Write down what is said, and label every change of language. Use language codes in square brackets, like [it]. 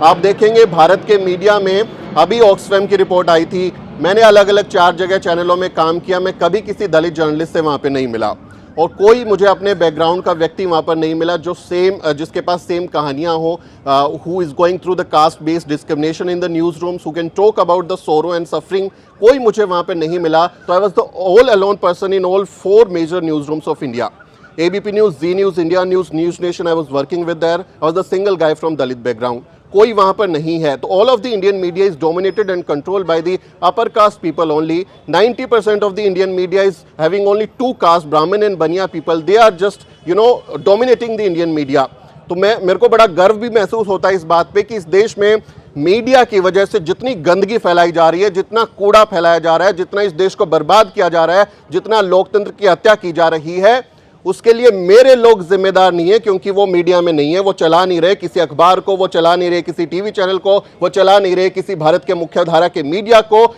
[hi] आप देखेंगे भारत के मीडिया में, अभी ऑक्सफैम की रिपोर्ट आई थी, मैंने अलग अलग 4 जगह चैनलों में काम किया, मैं कभी किसी दलित जर्नलिस्ट से वहां पे नहीं मिला, और कोई मुझे अपने बैकग्राउंड का व्यक्ति वहां पर नहीं मिला जो जिसके पास सेम कहानियां हो, [en] Who is going through the caste based discrimination in the news rooms, who can talk about the sorrow and suffering. [hi] कोई मुझे वहां पर नहीं मिला। [en] तो I was the all alone person in all 4 major news rooms of India. ABP News, Z News, India News, News Nation, I was working with there. I was the single guy from Dalit background. [hi] कोई वहां पर नहीं है। [en] तो all of the Indian media is dominated and controlled by the upper caste people only. 90% of the Indian media is having only 2 castes, Brahmin and Baniya people. They are just, dominating the Indian media. [hi] तो मेरे को बड़ा गर्व भी महसूस होता है इस बात पे कि इस देश में मीडिया की वजह से जितनी गंदगी फैलाई जा रही है, जितना कूड़ा फैलाया जा रहा है, जितना इस देश को बर्बाद किया जा रहा है, जितना लोकतंत्र की हत्या की जा रही है, उसके लिए मेरे लोग जिम्मेदार नहीं है, क्योंकि वो मीडिया में नहीं है, वो चला नहीं रहे किसी अखबार को, वो चला नहीं रहे किसी टीवी चैनल को, वो चला नहीं रहे किसी भारत के मुख्य धारा के मीडिया को।